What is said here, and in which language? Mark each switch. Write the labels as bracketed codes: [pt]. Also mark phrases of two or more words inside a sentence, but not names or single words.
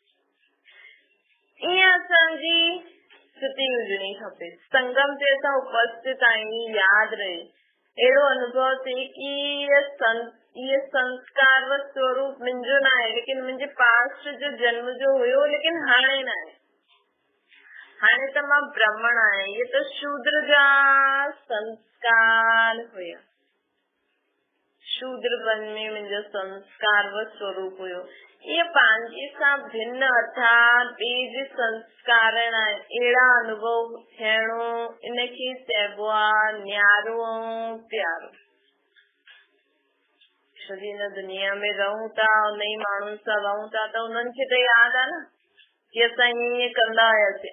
[sd] ईअं असांजी स्थिति हुजणी खपे। संगम ते असां उपस्थित आहियूं, यादि रहे, अहिड़ो अनुभव थिए कि ये संस्कार व स्वरूप मुंहिंजो न आहे, लेकिन मुंहिंजे पास्ट जो जन्म जो हुयो, लेकिन हाणे न आहे। हाणे त मां ब्राह्मण आहियां, ये त शूद्र जा संस्कार हुया, शूद्रपन में मुंहिंजो संस्कार व स्वरूप हुयो। ये पंहिंजे सां भिन्न अर्थात ॿिए जे संस्कार आहिनि, अहिड़ा अनुभव थियणो, इनखे चइबो आहे न्यारो ऐं प्यारो। छो जी हिन दुनिया में रहूं था, उन ई माण्हुनि सां रहूं था, त उन्हनि खे त यादि आहे न कि असां ईअं कंदा हुयासीं।